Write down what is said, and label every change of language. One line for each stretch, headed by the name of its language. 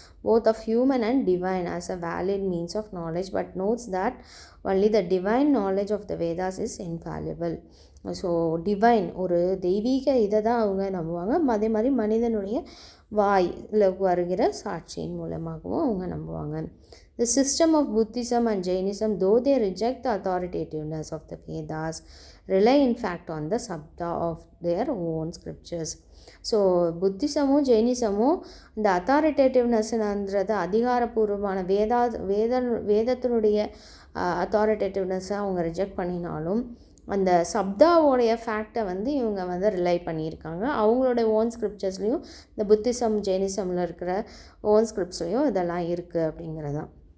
English: Both of human and divine as a valid means of knowledge, but notes that only the divine knowledge of the Vedas is infallible.
Tamil: So divine ஒரு தெய்வீக இதை தான் அவங்க நம்புவாங்க. அதே மாதிரி மனிதனுடைய வாயில் வருகிற சாட்சியின் மூலமாகவும் அவங்க நம்புவாங்க.
English: The system of Buddhism and Jainism, though they reject the authoritativeness of the Vedas, rely in fact on the sabda of their own scriptures.
Tamil: So புத்திசமும் ஜெயினிசமும் இந்த அத்தாரிட்டேட்டிவ்னஸ்ன்றது அதிகாரப்பூர்வமான வேதத்தினுடைய அத்தாரிட்டேட்டிவ்னஸை அவங்க ரிஜெக்ட் பண்ணினாலும் அந்த சப்தாவோடைய ஃபேக்டை வந்து இவங்க வந்து ரிலை பண்ணியிருக்காங்க. அவங்களோட ஓன் ஸ்கிரிப்சர்ஸ்லேயும் இந்த புத்திசம் ஜெயினிசமில் இருக்கிற ஓன் ஸ்கிரிப்ட்ஸ்லேயும் இதெல்லாம் இருக்குது அப்படிங்கிறதான்.